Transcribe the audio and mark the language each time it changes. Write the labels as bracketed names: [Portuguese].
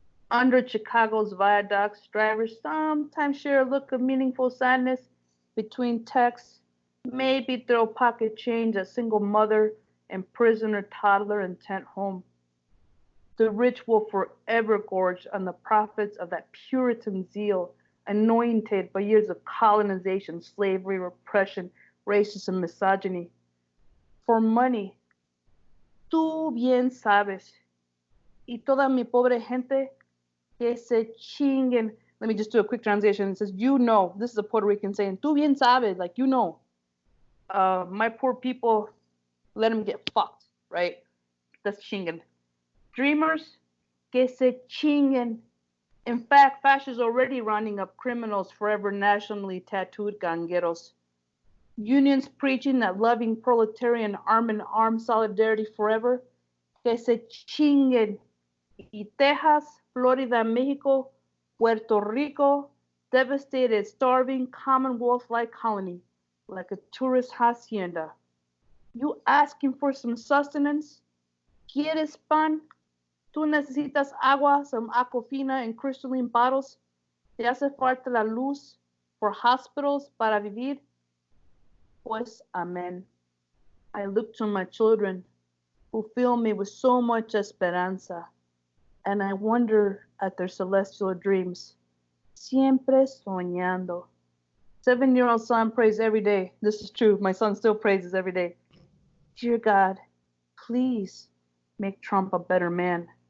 [English] Under Chicago's viaducts, drivers sometimes share a look of meaningful sadness between texts, maybe throw pocket change a single mother and prisoner toddler intent home. The rich will forever gorge on the profits of that Puritan zeal, anointed by years of colonization, slavery, repression, racism, misogyny. For money, [Spanish] tú bien sabes, y toda mi pobre gente que se chinguen. [English] Let me just do a quick translation. It says, you know, this is a Puerto Rican saying, [Spanish] tú bien sabes, [English] like, you know. My poor people, let them get fucked, right? That's chinguen. Dreamers, [Spanish] que se chinguen. [English] In fact, fascists already rounding up criminals, forever nationally tattooed gangueros. Unions preaching that loving proletarian arm in arm solidarity forever, [Spanish] que se chinguen. [English] Y Texas, Florida, Mexico, Puerto Rico, devastated, starving, Commonwealth-like colony, like a tourist hacienda. You asking for some sustenance? [Spanish] ¿Quieres pan? ¿Tú necesitas agua, [English] some aquafina in crystalline bottles? [Spanish] ¿Te hace falta la luz [English] for hospitals [Spanish] para vivir? Pues amen. [English] I look to my children who fill me with so much esperanza, and I wonder at their celestial dreams. [Spanish] Siempre soñando. [English] 7-year-old son prays every day. This is true. My son still praises every day. Dear God, please make Trump a better man.